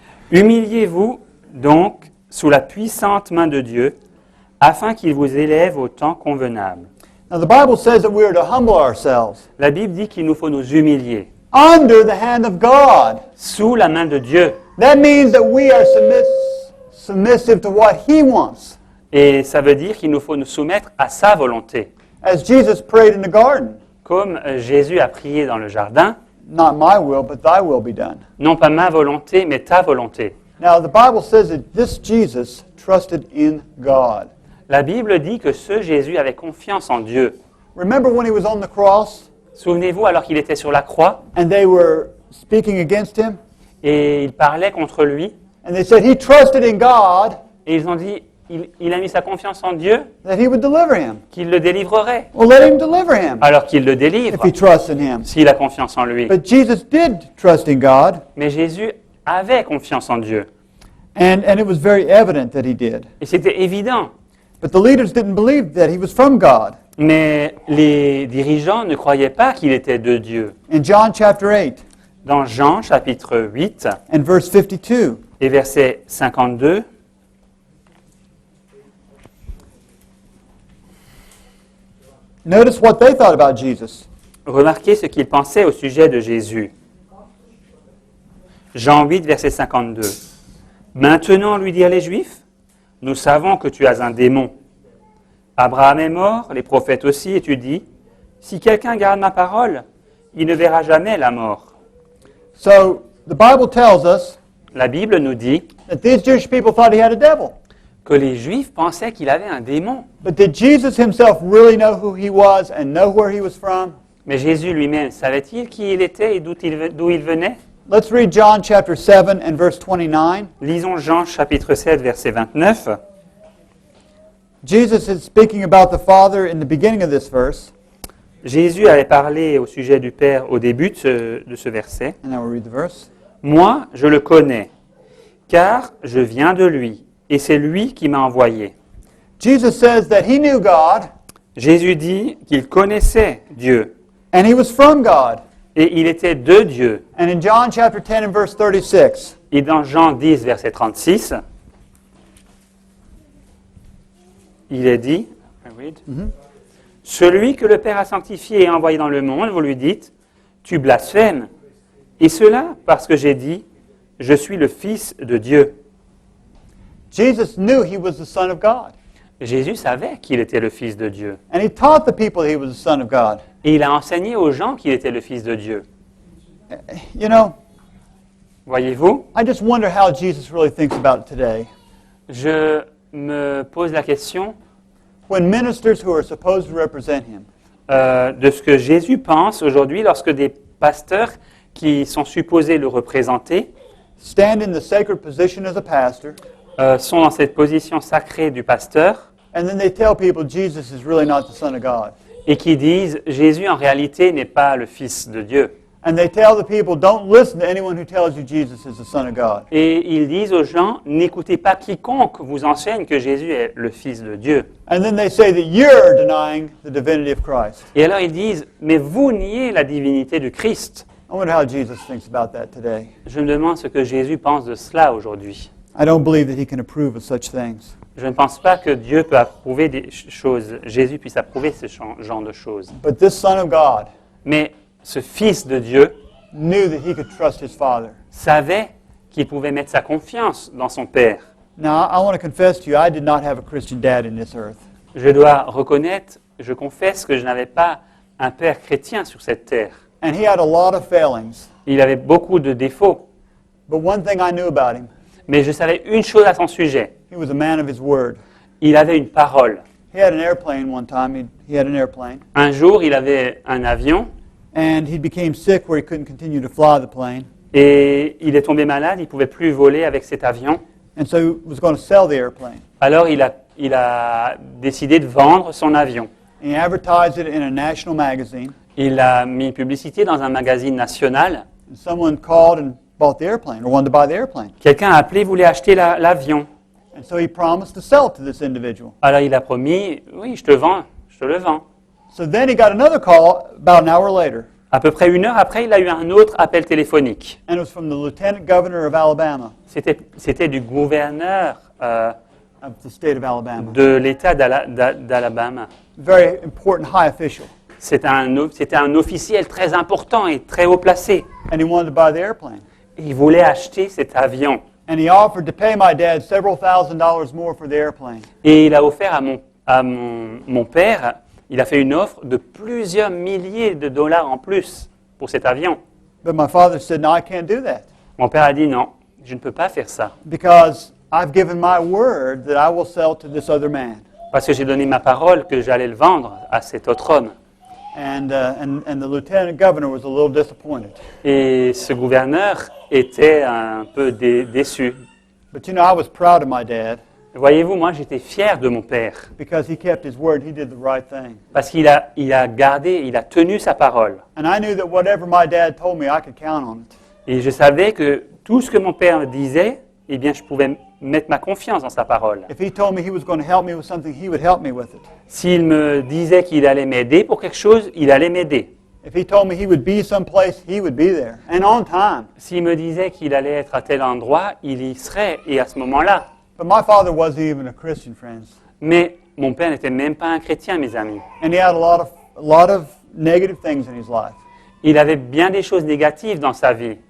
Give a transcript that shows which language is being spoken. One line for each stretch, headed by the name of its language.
French: Humiliez-vous donc sous la puissante main de Dieu, afin qu'il vous élève au temps convenable.
English: Now, the Bible says that we are to humble ourselves
French: La Bible dit qu'il nous faut nous humilier
English: under the hand of God.
French: sous la main de Dieu.
English: That means that we are submissive to what He wants.
French: Et ça veut dire qu'il nous faut nous soumettre à sa volonté.
English: As Jesus prayed in the garden,
French: Comme Jésus a prié dans le jardin,
English: not my will, but thy will be done.
French: non pas ma volonté, mais ta volonté.
English: Now, the Bible says that this Jesus trusted in God.
French: La Bible dit que ce Jésus avait confiance en Dieu.
English: Remember when he was on the cross
French: Souvenez-vous, alors qu'il était sur la croix,
English: and they were speaking against him?
French: et il parlait contre lui,
English: And they said he trusted in God
French: et ils ont dit, il a mis sa confiance en Dieu,
English: that he would deliver him.
French: qu'il le délivrerait.
English: Well, let him deliver him
French: Alors qu'il le délivre,
English: if he trusts in him.
French: s'il a confiance en lui.
English: But Jesus did trust in God,
French: Mais Jésus avait confiance en Dieu.
English: and it was very evident that he did.
French: Et c'était évident.
English: But the leaders didn't believe that he was from God.
French: Mais les dirigeants ne croyaient pas qu'il était de Dieu.
English: In John chapter 8
French: Dans Jean chapitre 8
English: and verse 52,
French: et verset 52,
English: notice what they thought about Jesus.
French: remarquez ce qu'ils pensaient au sujet de Jésus. Jean 8, verset 52. Maintenant, lui dirent les Juifs, nous savons que tu as un démon. Abraham est mort, les prophètes aussi, et tu dis, si quelqu'un garde ma parole, il ne verra jamais la mort.
English: So the Bible tells us
French: La Bible nous dit
English: that these Jewish people thought he had a devil.
French: que les Juifs pensaient qu'il avait un démon.
English: But did Jesus himself really know who he was and know where he was from?
French: Mais Jésus lui-même, savait-il qui il était et d'où il venait?
English: Let's read John chapter 7 and verse 29.
French: Lisons Jean chapitre 7, verset 29.
English: Jesus is speaking about the Father in the beginning of this verse.
French: Jésus avait parlé au sujet du Père au début de ce verset.
English: And now we'll read the verse.
French: Moi, je le connais, car je viens de lui, et c'est lui qui m'a envoyé.
English: Jesus says that he knew God
French: Jésus dit qu'il connaissait Dieu,
English: and he was from God.
French: et il était de Dieu.
English: And in John chapter 10 and verse 36,
French: Et dans Jean 10, verset 36, il est dit, celui que le Père a sanctifié et envoyé dans le monde, vous lui dites, tu blasphèmes. Et cela parce que j'ai dit, je suis le Fils de Dieu.
English: Jesus knew he was the Son of God.
French: Jésus savait qu'il était le Fils de Dieu.
English: And he taught the people he was the Son of God.
French: Et il a enseigné aux gens qu'il était le Fils de Dieu.
English: You know,
French: Voyez-vous,
English: I just wonder how Jesus really thinks about it today.
French: je me pose la question
English: When ministers who are supposed to represent him
French: de ce que Jésus pense aujourd'hui lorsque des pasteurs qui sont supposés le représenter
English: stand in the sacred position as a pastor,
French: sont dans cette position sacrée du pasteur
English: and then they tell people Jesus is really not the Son of God.
French: et qui disent Jésus en réalité n'est pas le Fils de Dieu.
English: And they tell the people, don't listen to anyone who tells you Jesus is the Son of God.
French: Et ils disent aux gens, n'écoutez pas quiconque vous enseigne que Jésus est le Fils de Dieu.
English: And then they say that you're denying the divinity of Christ.
French: Et alors ils disent, mais vous niez la divinité du Christ.
English: I wonder how Jesus thinks about that today.
French: Je me demande ce que Jésus pense de cela aujourd'hui.
English: I don't believe that he can approve of such things.
French: Je ne pense pas que Dieu peut approuver des choses, Jésus puisse approuver ce genre de choses.
English: But this Son of God
French: Mais ce Fils de Dieu
English: knew that he could trust his Father.
French: savait qu'il pouvait mettre sa confiance dans son Père.
English: Now, I want to confess to you, I did not have a Christian dad in this earth.
French: Je dois reconnaître, je confesse que je n'avais pas un Père chrétien sur cette terre.
English: And he had a lot of failings.
French: Il avait beaucoup de défauts.
English: But one thing I knew about him,
French: Mais je savais une chose à son sujet.
English: he was a man of his word.
French: Il avait une parole.
English: He had an airplane one time. He had an airplane.
French: Un jour, il avait un avion
English: And he became sick where he couldn't continue to fly the plane.
French: et il est tombé malade, il ne pouvait plus voler avec cet avion.
English: And so he was going to sell the airplane.
French: Alors, il a décidé de vendre son avion.
English: And he advertised it in a national magazine.
French: Il a mis une publicité dans un magazine national.
English: And someone called and bought the airplane or wanted to buy the airplane.
French: Quelqu'un a appelé, voulait acheter l'avion.
English: And so he promised to sell it to this individual.
French: Alors, il a promis, oui, je te le vends.
English: So then he got another call about an hour later.
French: À peu près 1 heure après, il a eu un autre appel téléphonique.
English: And it was from the lieutenant governor of Alabama,
French: C'était du gouverneur
English: of the state of Alabama.
French: de l'État d'Alabama.
English: Very important high official.
French: C'était un officiel très important et très haut placé.
English: And he wanted to buy the airplane.
French: Il voulait acheter cet avion.
English: And he offered to pay my dad several $1,000s more for the airplane.
French: Et il a offert à mon père, il a fait une offre de plusieurs milliers de dollars en plus pour cet avion.
English: But my father said, no, I can't do that
French: Mon père a dit non, je ne peux pas faire ça.
English: because I've given my word that I will sell to this other man.
French: Parce que j'ai donné ma parole que j'allais le vendre à cet autre homme.
English: And the lieutenant governor was a little disappointed.
French: Et ce gouverneur était un peu déçu.
English: But you know, I was proud of my dad
French: Voyez-vous, moi j'étais fier de mon père
English: because he kept his word. He did the right thing.
French: parce qu'il a tenu sa parole.
English: And I knew that whatever my dad told me, I could count on it.
French: Et je savais que tout ce que mon père disait, eh bien je pouvais mettre ma confiance dans sa parole.
English: If he told me he was going to help me with something, he would help me with it.
French: S'il me disait qu'il allait m'aider pour quelque chose, il allait m'aider.
English: If he told me he would be someplace, he would be there. And on time.
French: S'il me disait qu'il allait être à tel endroit, il y serait, et à ce moment-là.
English: But my father wasn't even a Christian, friends.
French: Mais mon père n'était même pas un chrétien, mes amis.
English: And he had a lot of negative things in his life.
French: Il avait bien des choses négatives dans sa vie,